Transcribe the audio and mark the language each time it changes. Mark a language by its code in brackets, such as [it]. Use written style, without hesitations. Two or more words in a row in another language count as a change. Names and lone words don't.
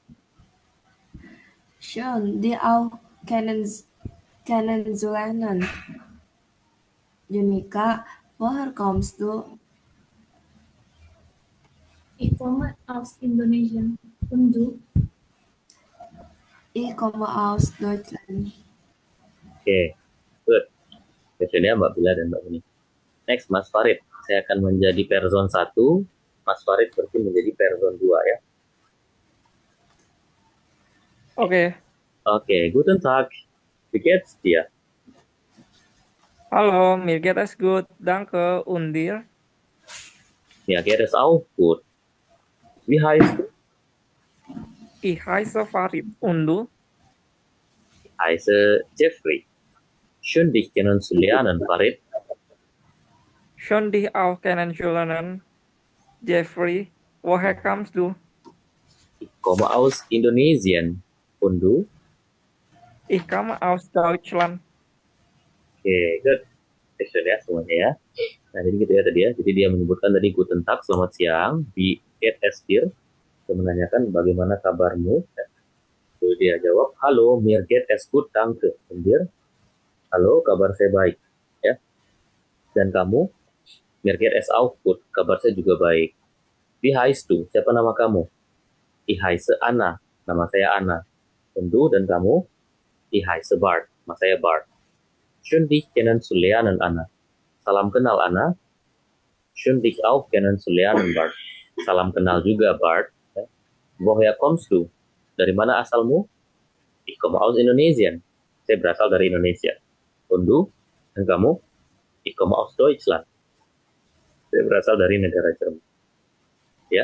[de] Schön, die auch kennenzulernen. Junika, woher kommst du? Ich komme aus Indonesien. Und du? Ich komme aus Deutschland. [en] Oke, good. [id] Questionnya Mbak Bila dan Mbak Uni. Next, Mas Farid. Saya akan menjadi person 1, Mas Farid berarti menjadi person 2 ya. Oke. Oke, [de] guten Tag. Wie geht's dir? Hallo, mir geht es gut, danke. Und dir? Mir geht es auch gut. Wie heißt du? Ich heiße Farid. Und du? Ich heiße Jeffrey. Schön, dich kennenzulernen, Farid. Schön dich auch kennenzulernen, Jeffrey. Woher kommst du? Ich komme aus Indonesien. Und du? Ich komme aus Deutschland. [en] Oke, good. [id] Question ya semuanya ya. Nah, jadi gitu ya tadi ya. Jadi dia menyebutkan tadi [de] guten Tag, [id] selamat siang. [de] Wie geht es dir? [id] Dia menanyakan bagaimana kabarmu. Lalu dia jawab, halo, [de] mir geht es gut, danke. Und dir? [id] Halo, kabar saya baik. Ya. Dan kamu? [de] Mir geht es auch gut, [id] kabar saya juga baik. [de] Wie heißt du? [id] Siapa nama kamu? [de] Ich heiße Anna. [id] Nama saya Anna. [de] Und du [id] dan kamu? [de] Ich heiße Bart. [id] Nama saya Bart. [de] Schön dich kennenzulernen, Anna. [id] Salam kenal, Anna. [de] Schön dich auch kennenzulernen, Bart. [id] Salam kenal juga, Bart. Ya. [de] Woher kommst du? [id] Dari mana asalmu? [de] Ich komme aus Indonesien. [id] Saya berasal dari Indonesia. [de] Und du? [id] Dan kamu? [de] Ich komme aus Deutschland. [id] Saya berasal dari negara Jerman. Ya.